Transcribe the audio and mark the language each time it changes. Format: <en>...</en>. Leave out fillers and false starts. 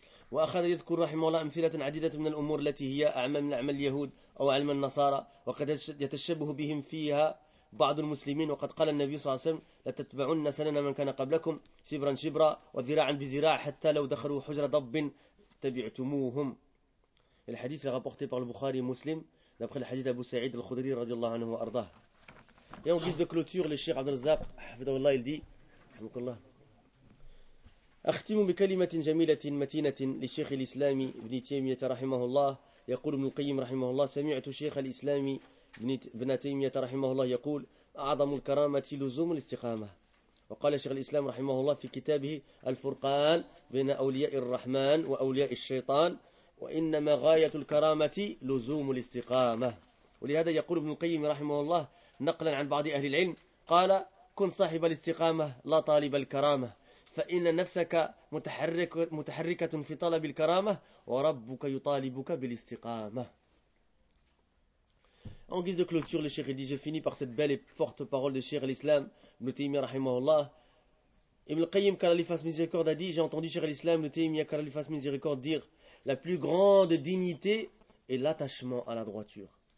<ar>وأخذ يذكر رحمه الله أمثلة عديدة من الأمور التي هي أعمال من أعمال اليهود أو علم النصارى وقد يتشبه بهم فيها بعض المسلمين وقد قال النبي صلى الله عليه وسلم لتتبعن سنن من كان قبلكم شبرا شبرا وذراعا بذراع حتى لو دخلوا حجر ضب tabi'tumuhum.</ar> <fr>Et le hadith est rapporté par le Bukhari Muslim, d'après le hadith d'Abu Sa'id al-Khudri, radiallahu anhu arda. Et en guise de clôture, le Cheikh Abdel Zaq, hafidhahullah, il dit, hamdoulillah,</fr> <ar>أختم بكلمة جميلة متينة لشيخ الإسلام ابن تيمية رحمه الله يقول ابن القيم رحمه الله سمعت شيخ الإسلام ابن تيمية رحمه الله يقول أعظم الكرامة لزوم الاستقامة وقال شيخ الإسلام رحمه الله في كتابه الفرقان بين أولياء الرحمن وأولياء الشيطان وإنما غاية الكرامة لزوم الاستقامة ولهذا يقول ابن القيم رحمه الله نقلا عن بعض أهل العلم قال كن صاحب الاستقامة لا طالب الكرامة فإن نفسك متحركة في طلب الكرامة وربك يطالبك بالاستقامة.</ar> <fr>En guise de clôture, le Cheikh dit, j'ai fini par cette belle et forte parole de Cheikh l'Islam, Ibn Taymiyyah rahimahullah. Ibn Qayyim, Karalifas Miséricorde, a dit, j'ai entendu Cheikh l'Islam, Ibn Taymiyyah, Karalifas Miséricorde, dire, la plus grande dignité est l'attachement à la droiture.</fr>